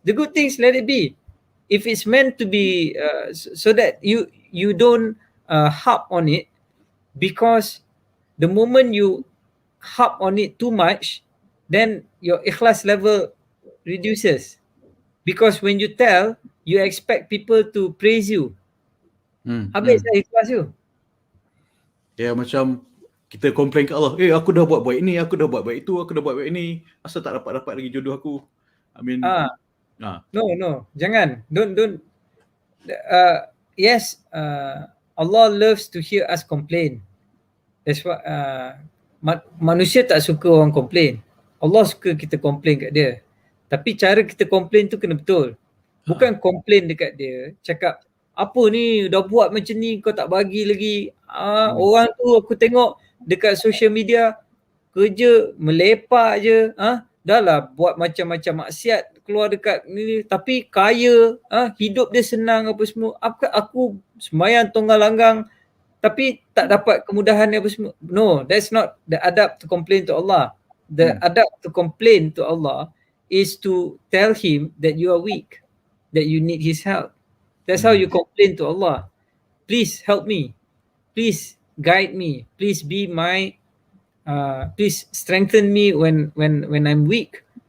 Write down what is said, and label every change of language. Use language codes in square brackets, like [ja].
[en] The good things, let it be. If it's meant to be, so that you don't harp on it, because the moment you harp on it too much, then your ikhlas level reduces. Because when you tell, you expect people to praise you. [ms] Habis ikhlas [en] you. [ms] Ya, macam kita komplain ke Allah, aku dah buat baik ni, aku dah buat baik itu, aku dah buat baik ni, asal tak dapat lagi jodoh aku. [en] I mean, No, jangan. Don't. Yes, Allah loves to hear us complain. That's what [ms] manusia tak suka orang komplain. Allah suka kita komplain kat dia. Tapi cara kita komplain tu kena betul. Bukan komplain dekat dia, cakap apa ni dah buat macam ni kau tak bagi lagi. Orang tu aku tengok dekat social media kerja melepak je, dah lah buat macam-macam maksiat keluar dekat ni tapi kaya, hidup dia senang apa semua. Aku sembahyang tonggang langgang tapi tak dapat kemudahan apa semua. [en] No, that's not the adab to complain to Allah. The adab to complain to Allah is to tell him that you are weak, that you need his help. That's how you complain to Allah. Please help me. Please guide me. Please be my please strengthen me when I'm weak.